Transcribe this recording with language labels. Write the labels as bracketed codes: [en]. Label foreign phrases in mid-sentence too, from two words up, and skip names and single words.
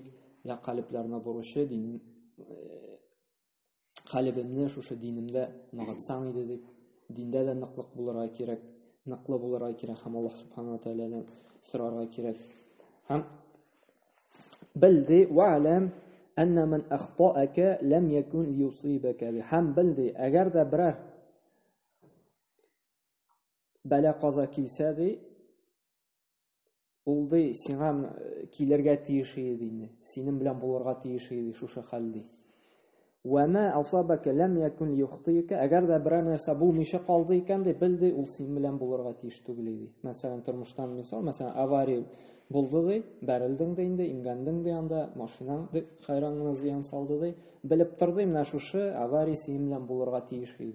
[tt] Я калбларны буручы, динин калбымны шушы динимдә ныгытсаң иде дип, диндә дә ныклык булырга кирәк, ныклы булырга кирәк, һәм Аллаһ Субханаһу ва Тәгаләдән сорарга кирәк. Һәм белди [ar] واعلم أن من أخطأك لم يكن يصيبك. [tt] Һәм белди, әгәр дә берәр бәла каза килсә ди, ул ди сиңа килергә тиеш иде инде. Синең белән булырга тиеш иде шушы хәл ди. [ar] وَمَا أَصَابَكَ لَمْ يَكُنْ لِيُخْطِئَكَ [tt] Әгәр дә берәр нәрсә булмыйча калды икән ди, бел ди, ул син белән булырга тиеш түгел ди. Мәсәлән, тормыштан мисал, мәсәлән, авария булды ди, бәрелдең ди инде, иңгәндең ди анда, машинаң ди хайраңны зыян салды ди. Белеп торды, менә шушы авария син белән булырга тиеш ди.